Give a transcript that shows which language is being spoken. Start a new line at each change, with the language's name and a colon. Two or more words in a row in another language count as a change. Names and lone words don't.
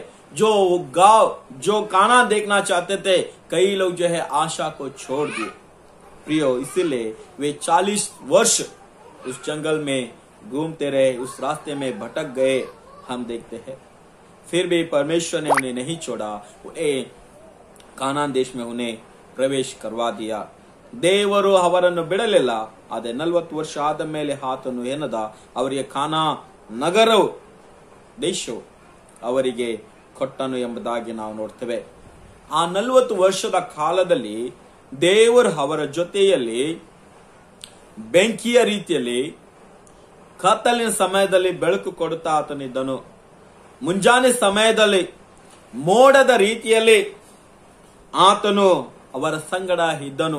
Hindi: जो गांव, जो काना देखना चाहते थे, कई लोग जो है आशा को छोड़ दिए। प्रियो, इसीलिए वे 40 वर्ष उस जंगल में घूमते रहे, उस रास्ते में भटक गए, हम देखते हैं। फिर भी परमेश्वर ने उन्हें नहीं छोड़ा, ಕಾನಾನ್ ದೇಶ में उन्हें ಪ್ರವೇಶ करवा दिया।
Kannada: ದೇವರು ಅವರನ್ನು ಬಿಡಲಿಲ್ಲ। ಅದೇ 40 ವರ್ಷ ಆದ ಮೇಲೆ ಆತನು ಏನದ ಅವರಿಗೆ ಕಾನಾ ನಗರವು, ದೇಶವು ಅವರಿಗೆ ಕೊಟ್ಟನು ಎಂಬುದಾಗಿ ನಾವು ನೋಡ್ತೇವೆ। ಆ 40 ವರ್ಷದ ಕಾಲದಲ್ಲಿ ದೇವರು ಅವರ ಜೊತೆಯಲ್ಲಿ ಬೆಂಕಿಯ ರೀತಿಯಲ್ಲಿ, ಕತ್ತಲಿನ ಸಮಯದಲ್ಲಿ ಬೆಳಕು ಕೊಡುತ್ತಾ ಆತನಿದ್ದನು, ಮುಂಜಾನೆ ಸಮಯದಲ್ಲಿ ಮೋಡದ ರೀತಿಯಲ್ಲಿ ಆತನು ಅವರ ಸಂಗಡ ಇದ್ದನು।